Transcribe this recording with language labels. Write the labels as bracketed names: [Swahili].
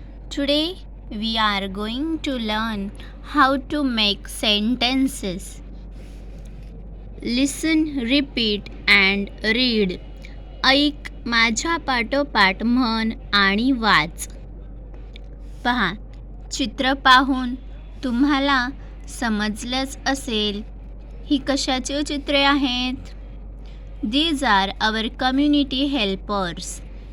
[English] Today we are going to learn how to make sentences. Listen, repeat and read. [Marathi] ऐक, माझ्या पाठोपाठ म्हण आणि वाच. पहा, चित्र पाहून तुम्हाला समजलंच असेल ही कशाची चित्रे आहेत. [English] These are our community helpers.